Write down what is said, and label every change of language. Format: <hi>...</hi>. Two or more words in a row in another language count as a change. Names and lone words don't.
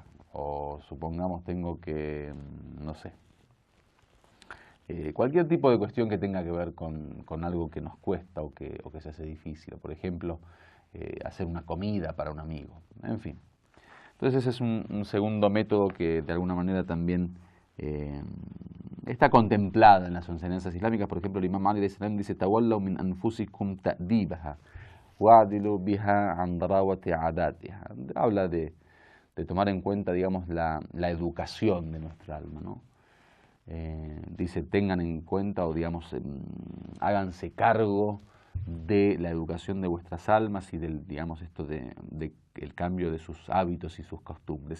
<es>O, supongamos, tengo que, no sé, cualquier tipo de cuestión que tenga que ver con algo que nos cuesta o que se hace difícil. Por ejemplo, hacer una comida para un amigo, en fin. Entonces ese es un segundo método que de alguna manera también está contemplada en las enseñanzas islámicas. Por ejemplo, el Imam Ali dice</es> <ar>"تولوا من أنفسكم تأديبها واعدلوا بها عن ضراوة عاداتها".</ar> <es>Habla de tomar en cuenta, digamos, la educación de nuestra alma, ¿no? Dice, tengan en cuenta o, digamos, háganse cargo de la educación de vuestras almas y del, digamos, esto de el cambio de sus hábitos y sus costumbres.</es>